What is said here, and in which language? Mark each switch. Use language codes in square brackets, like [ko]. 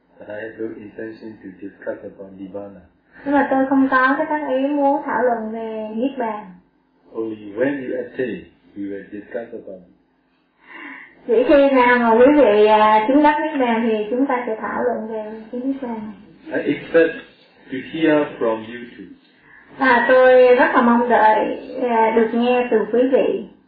[en] But I have no intention to discuss about Nibbana. [vi] Nhưng mà tôi không có cái tác ý muốn thảo luận về Niết Bàn. [en] Only when you attain, we will discuss about it. [vi] Chỉ khi nào mà quý vị chứng đắc Niết Bàn thì chúng ta sẽ thảo luận về Niết Bàn. [en] I expect to hear from you too. [vi] À, tôi rất là mong đợi được nghe từ quý vị.